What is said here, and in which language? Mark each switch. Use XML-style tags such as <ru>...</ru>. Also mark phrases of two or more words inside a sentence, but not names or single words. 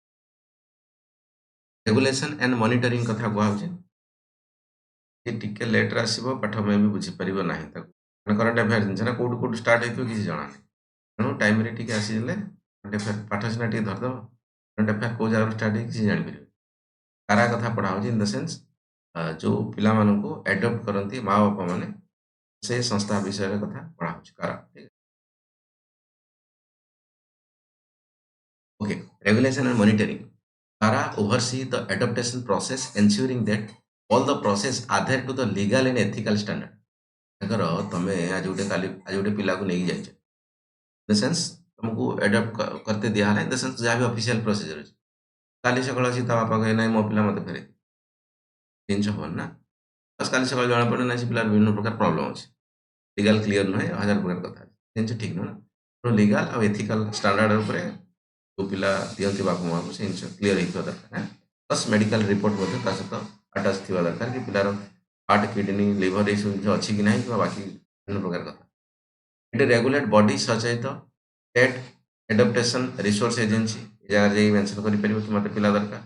<en>regulation and monitoring</en> <or>କଥା କୁହାହଉଛି ସେ ଟିକେ ଲେଟରେ ଆସିବ ପାଠ ପାଇଁ ବି ବୁଝିପାରିବ ନାହିଁ ତାକୁ କାରଣ</or> <en>current affair</en> <or>ଜିନିଷ ନା କୋଉଠୁ ଷ୍ଟାର୍ଟ ହେଇଥିବ କିଛି ଜଣା ନାହିଁ ତେଣୁ ଟାଇମରେ ଟିକେ ଆସିଗଲେ</or> <en>current affair</en> <or>ପାଠ ସିନା ଟିକେ ଧରିଦବ</or> <en>current affair</en> <or>କୋଉ ଜାଗାରୁ ଷ୍ଟାର୍ଟ ହେଇକି କିଛି ଜାଣିପାରିବ। କାରା କଥା ପଢ଼ା ହଉଛି</or> <en>in the sense</en> <or>ଯୋଉ ପିଲାମାନଙ୍କୁ ଆଡପ୍ଟ କରନ୍ତି ମା ବାପା ମାନେ ସେ ସଂସ୍ଥା ବିଷୟରେ କଥା ପଢ଼ା ହଉଛି କାରା।</or> <en>ଓକେ regulation and monitoring କାରା oversee the adaptation process ensuring that all the process adhere to the legal and ethical standard।</en> <or>ତାଙ୍କର ତମେ ଆଜି ଗୋଟେ ପିଲାକୁ ନେଇକି ଯାଇଛ</or> <en>in the sense</en> <hi>तुमको एडप्ट करते दिया है</hi> <en>in the sense</en> <hi>जहाँ भी ऑफिशियल प्रोसीजर</hi> <or>ଅଛି କାଲି ସକାଳେ ଆସି ତା ବାପା କହେ ନାହିଁ ମୋ ପିଲା ମୋତେ ଫେରେଇ ଦିଅ। ଜିନିଷ ହବନି ନା ବାସ୍ କାଲି ସକାଳେ ଜଣାପଡ଼େ ନାହିଁ ସେ ପିଲାର ବିଭିନ୍ନ ପ୍ରକାର ପ୍ରୋବ୍ଲେମ୍ ଅଛି</or> <en>legal clear</en> <or>ନୁହେଁ ହଜାର ପ୍ରକାର କଥା ଅଛି ଜିନିଷ ଠିକ୍ ନୁହେଁ ନା ଲିଗାଲ ଆଉ</or> <en>ethical standard</en> <or>ଉପରେ ଯେଉଁ ପିଲା ଦିଅନ୍ତି ବାପା ମାଆଙ୍କୁ ସେ ଜିନିଷ କ୍ଲିୟର ହେଇଥିବା ଦରକାର</or> <en>plus medical report</en> <or>ମଧ୍ୟ ତା ସହିତ ଆଟାଚ୍ ଥିବା ଦରକାର କି ପିଲାର</or> <en>heart kidney liver</en> <or>ଏସବୁ ଜିନିଷ ଅଛି କି ନାହିଁ କିମ୍ବା ବାକି ବିଭିନ୍ନ ପ୍ରକାର କଥା ଏଠି</or> <en>regulate body</en> <or>ସହିତ</or> <en>state adaptation resource agency</en> <or>ଏ ଜାଗାରେ ଯାଇ ମେନସନ୍ କରିପାରିବ କି ମୋତେ ପିଲା ଦରକାର।</or>